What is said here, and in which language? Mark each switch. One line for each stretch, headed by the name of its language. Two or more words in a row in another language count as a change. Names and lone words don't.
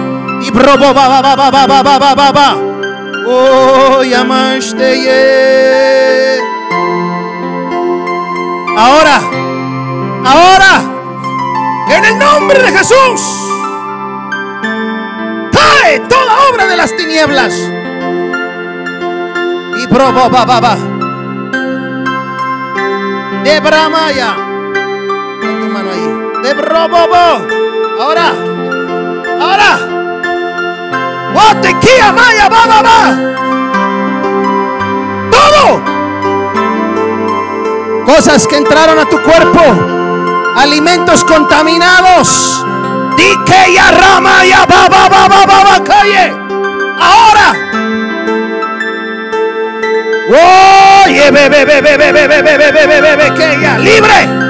Spanish: Oh, ahora, en el nombre de Jesús, cae toda obra de las tinieblas. Y probaba de Bramaya. Pon tu mano ahí. De Brobobo. Ahora. Guatequía Maya, baba. Todo. Cosas que entraron a tu cuerpo. Alimentos contaminados. Dique ya rama ya baba calle. Ahora. Oye, bebe, que ya libre.